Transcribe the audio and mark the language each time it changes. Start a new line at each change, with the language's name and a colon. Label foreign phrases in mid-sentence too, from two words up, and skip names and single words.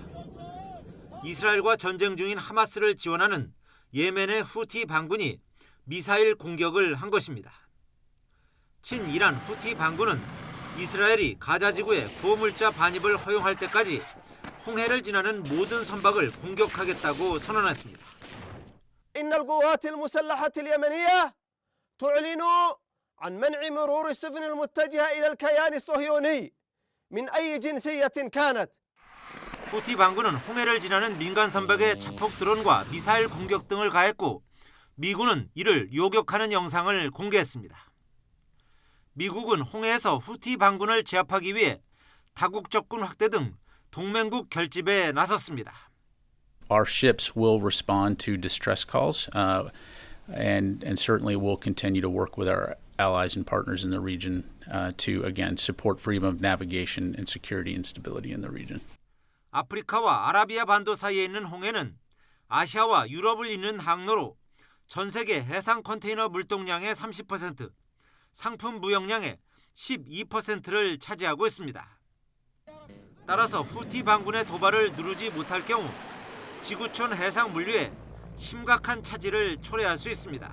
Korean: 이스라엘과 전쟁 중인 하마스를 지원하는 예멘의 후티 반군이 미사일 공격을 한 것입니다. 친이란 후티 반군은 이스라엘이 가자 지구에 구호물자 반입을 허용할 때까지 홍해를 지나는 모든 선박을 공격하겠다고 선언했습니다.
Arabic: إن القوات المسلحة اليمنية تعلن عن منع مرور السفن المتجهة إلى الكيان الصهيوني من أي جنسية كانت.
Korean: 후티 반군은 홍해를 지나는 민간 선박에 자폭 드론과 미사일 공격 등을 가했고 미군은 이를 요격하는 영상을 공개했습니다. 미국은 홍해에서 후티 반군을 제압하기 위해 다국 적군 확대 등 동맹국 결집에 나섰습니다.
English: Our ships will respond to distress calls, and certainly we'll continue to work with our allies and partners in the region to again support freedom of navigation and security and stability in the region.
Korean: 아프리카와 아라비아 반도 사이에 있는 홍해는 아시아와 유럽을 잇는 항로로 전 세계 해상 컨테이너 물동량의 30%, 상품 무역량의 12%를 차지하고 있습니다. 따라서 후티 반군의 도발을 누르지 못할 경우 지구촌 해상 물류에 심각한 차질을 초래할 수 있습니다.